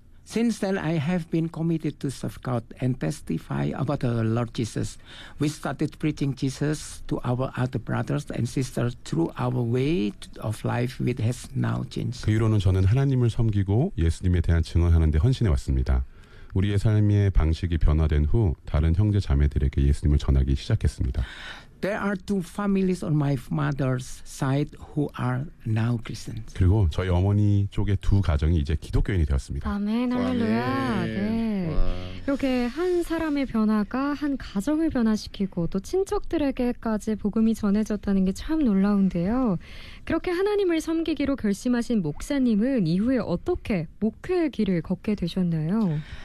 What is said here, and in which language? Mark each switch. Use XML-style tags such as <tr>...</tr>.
<en>Since then, I have been committed to serve God and testify about the Lord Jesus. We started preaching Jesus to our other brothers and sisters through our way of life, which has now changed.</en> <ko>그 이후로는 저는 하나님을 섬기고 예수님에 대한 증언하는 데 헌신해 왔습니다. 우리의 삶의 방식이 변화된 후 다른 형제 자매들에게 예수님을 전하기 시작했습니다.</ko> <en>There are two families on my mother's side who are now Christians.</en> <ko>그리고 저희 어머니 쪽의 두 가정이 이제 기독교인이 되었습니다. 아멘, 할렐루야. 네. 이렇게 한 사람의 변화가 한 가정을 변화시키고 또 친척들에게까지 복음이 전해졌다는 게 참 놀라운데요. 그렇게 하나님을 섬기기로 결심하신 목사님은 이후에 어떻게 목회의 길을 걷게 되셨나요?</ko>